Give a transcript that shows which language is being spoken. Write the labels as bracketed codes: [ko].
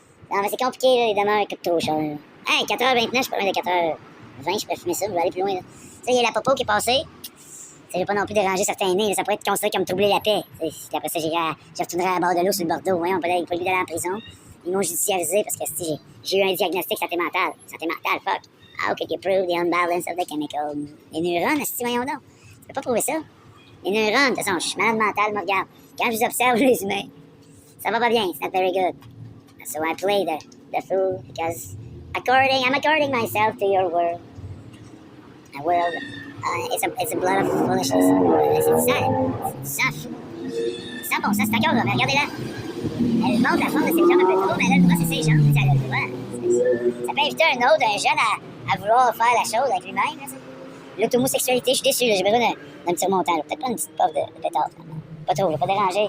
[fr] Non, mais c'est compliqué, là, évidemment, il coûte trop cher. Hey, 4h29, je suis pas loin de 4h20, je peux fumer ça, je vais aller plus loin. Là. Il y a la popo qui est passée. Je vais pas non plus déranger certains nez, là, ça pourrait être considéré comme troubler la paix. Après ça, je retournerai à bord de l'eau sur le Bordeaux. Voyons, on peut pas lui d'aller en prison. Ils m'ont judiciarisé parce que j'ai eu un diagnostic santé mentale. Santé mentale, fuck. [en] How could you prove the unbalance of the chemical? [fr] Les neurones, voyons donc. Tu peux pas prouver ça. Les neurones, de toute façon, je suis malade mental, me regarde. Quand je vous observe, les humains, ça va pas bien, [en] it's not very good. So I play the fool because I'm according myself to your world. A world, it's a blood of foolishness. [fr] C'est du sang. C'est ça, bon, ça, c'est encore là, mais regardez là. Elle montre la forme de ses jambes un peu trop, mais elle a le droit, c'est ses jambes, elle a le droit. Ça peut inviter un jeune à vouloir faire la chose avec lui-même. L'automosexualité, je suis déçu, j'ai besoin d'un petit remontant. Peut-être pas une petite puff de pétard. Pas trop, je vais pas déranger.